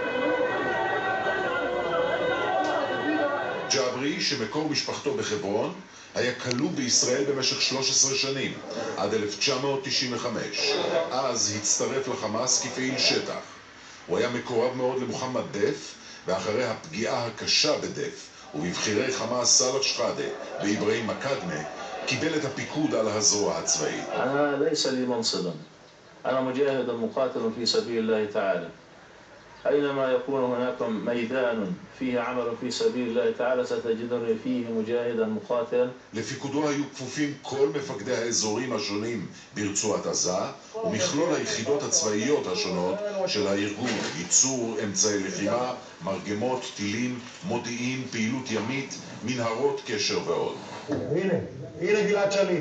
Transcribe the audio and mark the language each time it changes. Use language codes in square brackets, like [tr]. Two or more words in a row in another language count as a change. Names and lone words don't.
[he] ג'אברי, שמקור משפחתו בחברון, היה כלוא בישראל במשך 13 שנים, עד 1995. אז הצטרף לחמאס כפעיל שטח. הוא היה מקורב מאוד למוחמד דף, ואחרי הפגיעה הקשה בדף ובבחירי חמאס סאלח שחאדה ואיברהים מקדמה, קיבל את הפיקוד על הזרוע הצבאית. [ar] أنا ليس لي منصبا. أنا مجاهد مقاتل في سبيل الله تعالى. أينما يكون هناك ميدان فيه عمل في سبيل الله تعالى ستجدني فيه مجاهدا مقاتلا. [he] לפיקודו היו כפופים כל מפקדי האזורים השונים ברצועת עזה ומכלול היחידות הצבאיות השונות של הארגון: ייצור אמצעי לחימה, מרגמות, טילים, מודיעין, פעילות ימית, מנהרות, קשר ועוד. הנה גלעד שליט.